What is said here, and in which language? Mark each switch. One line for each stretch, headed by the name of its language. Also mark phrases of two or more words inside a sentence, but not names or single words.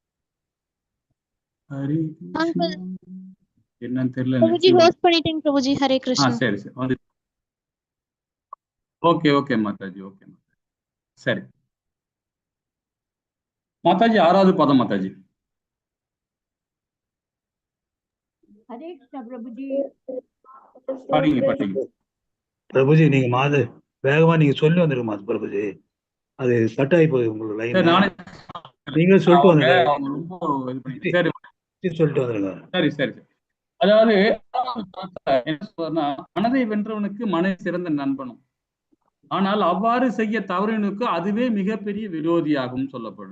Tamil: ஹரே கிருஷ்ணா. என்னன்னு தெரியல. பிரபுஜி ஹோஸ்ட் பண்ணிட்டேங்க பிரபுஜி. ஹரே கிருஷ்ணா. சரி வந்து ஓகே மாதாஜி. ஓகே மாதாஜி. சரி மாதாஜி, 6வது பதம் மாதாஜி.
Hindi: हरे कृष्णा प्रभुजी.
Tamil: படிங்க. பிரபுஜி நீங்க வேகமா நீங்க சொல்லி வந்துருங்க பிரபுஜி. அது கட் ஆகி போகுது உங்களுக்கு லைன். நீங்க சொல்லிட்டு வந்துருங்க. சொல்லிட்டு வந்துருங்க. சரி. அதாவது என்ன சொல்றேன்னா, மனதை வென்றவனுக்கு மனை சிறந்த நண்பனும், ஆனால் அவ்வாறு செய்ய தவறினுக்கு அதுவே மிகப்பெரிய விரோதியாகும் சொல்லப்படுது.